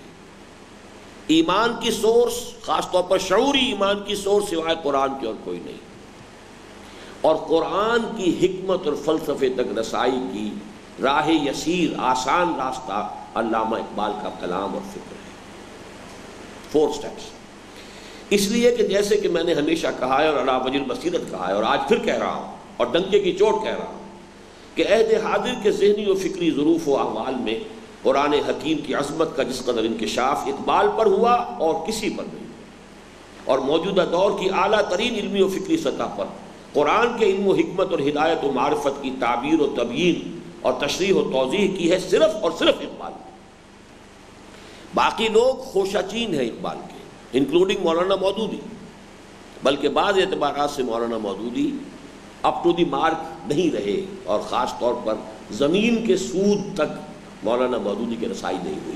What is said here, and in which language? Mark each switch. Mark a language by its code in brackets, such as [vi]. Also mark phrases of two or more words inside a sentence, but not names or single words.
[ur] ایمان کی سورس، خاص طور پر شعوری ایمان کی سورس سوائے قرآن کے اور کوئی نہیں، اور قرآن کی حکمت اور فلسفے تک رسائی کی راہ یسیر، آسان راستہ علامہ اقبال کا کلام اور فکر ہے۔ 4 سٹیپس۔ اس لیے کہ جیسے کہ میں نے ہمیشہ کہا ہے اور علی وجہ البصیرت کہا ہے، اور آج پھر کہہ رہا ہوں اور ڈنکے کی چوٹ کہہ رہا ہوں، کہ عہد حاضر کے ذہنی و فکری ظروف و احوال میں قرآن حکیم کی عظمت کا جس قدر انکشاف اقبال پر ہوا اور کسی پر نہیں ہوا، اور موجودہ دور کی اعلیٰ ترین علمی و فکری سطح پر قرآن کے علم و حکمت اور ہدایت و معرفت کی تعبیر و تبیین اور تشریح و توضیح کی ہے صرف اور صرف اقبال۔ باقی لوگ خوشاچین ہیں اقبال کے، انکلوڈنگ مولانا مودودی، بلکہ بعض اعتبارات سے مولانا مودودی [en] up to the mark [ur] نہیں رہے، اور خاص طور پر زمین کے سود تک مولانا مودودی کی رسائی نہیں ہوئی۔